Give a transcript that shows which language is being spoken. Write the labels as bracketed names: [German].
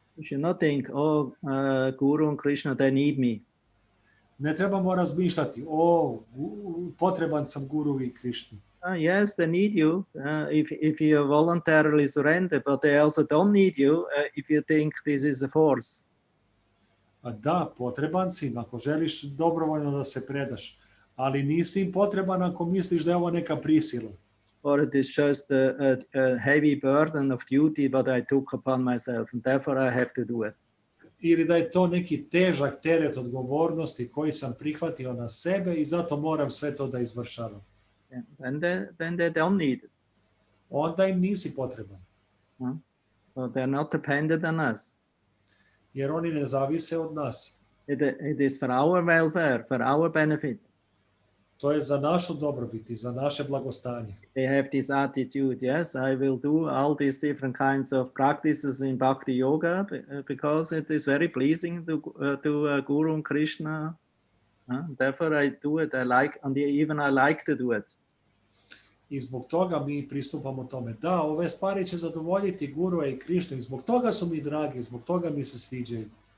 [English] You should not think, Guru and Krishna, they need me. [Serbian] Ne trebamo razmišljati, potreban sam Guru i Krišni. [English] Yes, they need you if you voluntarily surrender, but they also don't need you if you think this is a force. [Serbian] Da, potreban si im ako želiš dobrovoljno da se predaš, ali nisi im potreban ako misliš da je ovo neka prisila. [English] Or it is just a heavy burden of duty that I took upon myself and therefore I have to do it. [Serbian] Ili da je to neki težak teret odgovornosti koji sam prihvatio na sebe i zato moram sve to da izvršavam. [English] Then they don't need it. [Serbian] Onda im nisi potreban. [English] So they're not dependent on us. [Serbian] Jer oni ne zavise od nas. [English] It is for our welfare, for our benefit. [Serbian] To je za našu dobrobit i za naše blagostanje. [English] They have this attitude, yes, I will do all these different kinds of practices in Bhakti Yoga because it is very pleasing to Guru and Krishna. Therefore I do it, I like, and even I like to do it. [Serbian] I zbog toga mi pristupamo tome. Da, ove stvari će zadovoljiti Gurua i Krišnu i zbog toga su mi dragi, zbog toga mi se sviđaju.